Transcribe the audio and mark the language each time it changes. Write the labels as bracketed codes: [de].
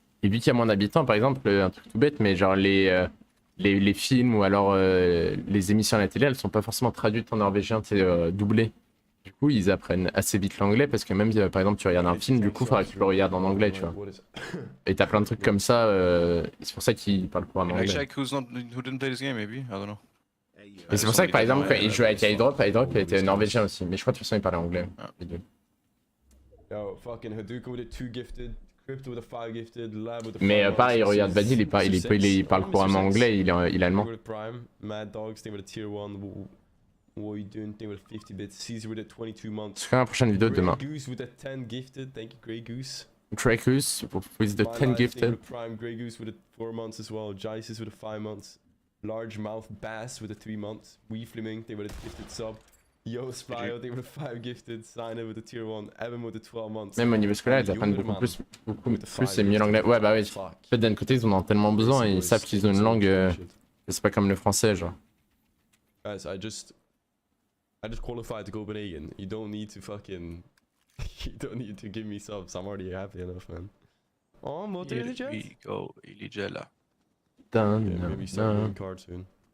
[fr] Et vu qu'il y a moins d'habitants, par exemple, un truc tout bête, mais genre les films ou alors les émissions à la télé, elles sont pas forcément traduites en norvégien, c'est doublé. Du coup, ils apprennent assez vite l'anglais parce que même par exemple, tu regardes un film, du coup, il faudra que tu le regardes en anglais, tu vois. Et t'as plein de trucs comme ça, c'est pour ça qu'ils parlent couramment [en] Like [fr] anglais. [en] check who didn't play this game, maybe. I don't know. [fr] Et c'est pour ça que par exemple, quand ils jouaient avec iDrop il était norvégien aussi. Mais je crois de toute façon, il parlait anglais. Les deux. [en] Yo, fucking Hadouken with a 2 gifted, Crypto with a 5 gifted, Lab with a 5. [fr] Mais pareil, regarde Badil, il parle couramment anglais, il est allemand. [en] With a Prime, Mad Dogs, thing with a tier 1. What are you doing? Thing with 50 bits. Caesar with a 22 months. [fr] C'est quand la prochaine vidéo de demain. [en] Grey Goose with a 10 gifted. Thank you, Grey Goose. Grey Goose with the 10 gifted. Prime Grey Goose with a 4 months as well. Jices with a 5 months. Large Mouth Bass with a 3 months. Wee Fleming, they with a gifted sub. Yo Splyo, they with a 5 gifted. Signer with a tier 1. Evan with a 12 months. [fr] Même au niveau scolaire, ils apprennent beaucoup plus et mieux l'anglais. Ouais, bah oui. En fait, d'un côté, ils en ont tellement besoin et ils savent qu'ils ont une langue. C'est pas comme le français, genre. [en] Guys, I just qualified to Copenhagen. You don't need to fucking. You don't need to give me subs. I'm already happy enough, man. Oh, Here we go, Iligella. Yeah, maybe start doing card soon.